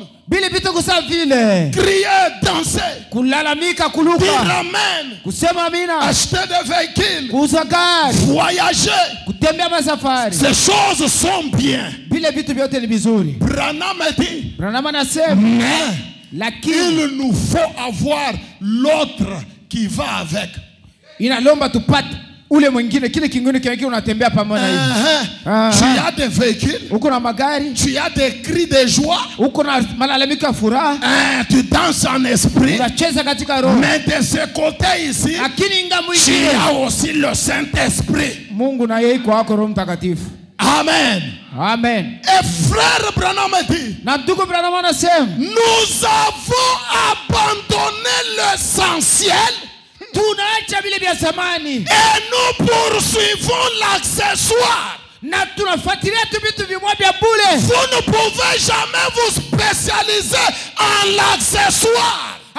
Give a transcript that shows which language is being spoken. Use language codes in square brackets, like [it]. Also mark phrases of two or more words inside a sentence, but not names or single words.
[fr] Crier, danser, dire amen, acheter des véhicules, voyager. Ces choses sont bien. Branham dit, mais il nous faut avoir l'autre qui va avec. [sw] Ule mwingine kile kingine unatembea pamoja hivi. [fr] Tu as des véhicules, [sw] uko na magari, [fr] tu as des cris de joie, [sw] uko na malalamiko ya furaha, [fr] tu danses en esprit. [sw] Unacheza katika roho. [fr] Mais de ce côté ici, tu as aussi le Saint-Esprit. [sw] Mungu na yeye iko wako Roho Mtakatifu. [fr] Amen. [sw] Amen. [fr] Et frère Branham dit, [sw] na ndugu Branham anasema, [fr] nous avons abandonné l'essentiel. Et nous poursuivons l'accessoire. Vous ne pouvez jamais vous spécialiser en l'accessoire.